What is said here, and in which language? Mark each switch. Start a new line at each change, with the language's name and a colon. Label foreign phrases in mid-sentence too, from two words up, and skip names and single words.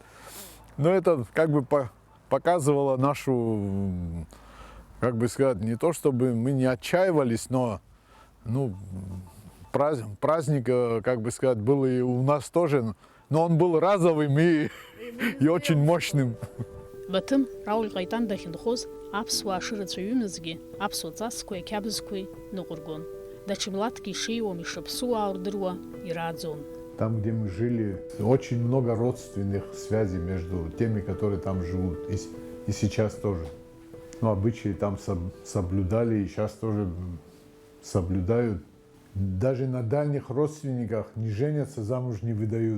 Russian: Но это как бы показывало нашу, как бы сказать, не то чтобы мы не отчаивались, но ну, праздник, как бы сказать, был и у нас тоже, но он был разовым и очень мощным.
Abkhazian: Батым Рауль Ҟаитан дахьынхоз аԥсуаа ашырацәаҩымызгьы аԥсуа ҵасқәеи ақьабзқәеи ныҟәыргон. Даҽа милаҭк ишеиуам, ишыԥсуаа рдыруа ирааӡон.
Russian: Там, где мы жили, очень много родственных связей между теми, которые там живут, и сейчас тоже. Ну, обычаи там соблюдали, и сейчас тоже соблюдают. Даже на дальних родственниках не женятся, замуж не выдают.